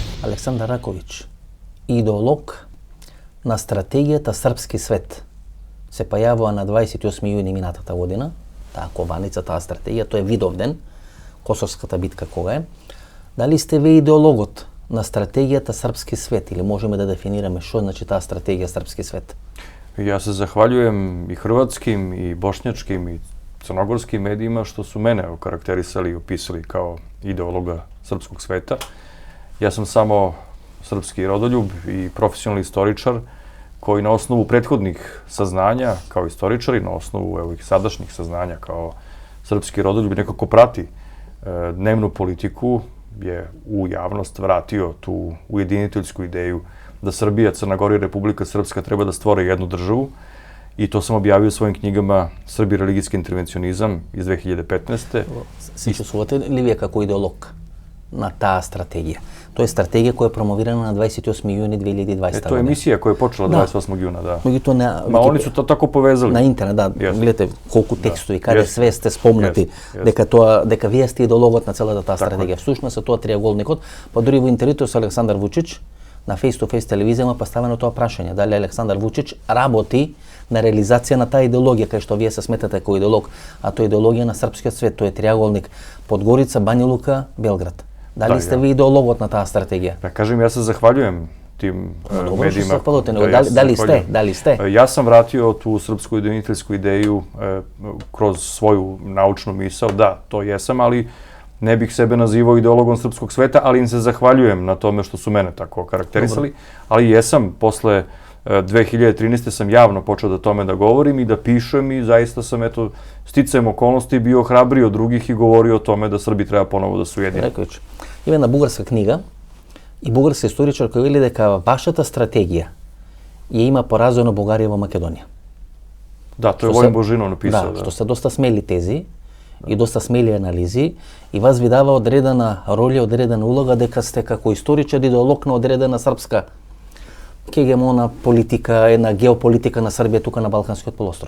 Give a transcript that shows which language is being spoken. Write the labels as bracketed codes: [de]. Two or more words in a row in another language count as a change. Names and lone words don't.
[mk] Александар Раковиќ, идеолог на стратегијата Српски свет, се појавува на 28 јуни минатата година, таа кованица, таа стратегија, тоа е Видовден, Косовската битка кога е. Дали сте ве идеологот на стратегијата Српски свет или можеме да дефинираме што значи таа стратегија Српски свет? [sr] Ja se zahvaljujem i hrvatskim, i bošnjačkim, i crnogorskim medijima što su mene okarakterisali i opisali kao ideologa srpskog sveta. Ja sam samo srpski rodoljub i profesionalni istoričar koji na osnovu prethodnih saznanja kao istoričar i na osnovu ovih sadašnjih saznanja kao srpski rodoljub nekako prati dnevnu politiku, je u javnost vratio tu ujediniteljsku ideju da Srbija, Crna Gora i Republika Srpska treba da stvore jednu državu i to sam objavio u svojim knjigama Srbi i religijski intervencionizam iz 2015. [mk] Се чувствувате ли вие како идеолог на таа стратегија? Тоа е стратегија која е промовирана на 28 јуни 2020 година. [sr] To je emisija koja je počela 28. juna, da. Ma oni su to tako povezali. [mk] На интернет, да. Гледате колку текстови, каде све сте спомнати дека вие сте идеологот на целата таа стратегија. Всушност е тоа триаголникот, па дури во интервјуто со Александар Вучич на face-to-face телевизија поставено тоа прашање, дали Александар Вучич работи на реализација на таа идеологија, кај што вие се сметате како идеолог, а тоа е идеологија на српскиот свет, тоа е триаголник Подгорица, Бања Лука, Белград. Дали сте ви идеологот на таа стратегија? Да кажем, [sr] ja se zahvaljujem tim Dobro, što medijima. se zahvalujete, nego Ja se da li ste? Ja sam vratio tu srpsku ujediniteljsku ideju kroz svoju naučnu misao, da, to jesam, ali ne bih sebe nazivao ideologom srpskog sveta, ali im se zahvaljujem na tome što su mene tako karakterisali, ali jesam, posle 2013. sam javno počeo da tome da govorim i da pišem i zaista sam, eto, sticajem okolnosti bio hrabriji od drugih i govorio o tome da Srbi treba ponovo da su jedini. [mk] Рекович, има една бугарска книга и бугарски историчар кој вели дека вашата стратегија ја има поразено Бугарија во Македонија. Да, тоа е Воин Божинов написал. Да, што се доста смели тези и доста смели анализи и вас ви дава одредена роља, одредена улога дека сте како историчар идеолог на одредена српска хегемона политика, една геополитика на Србија тука на Балканскиот полуостров.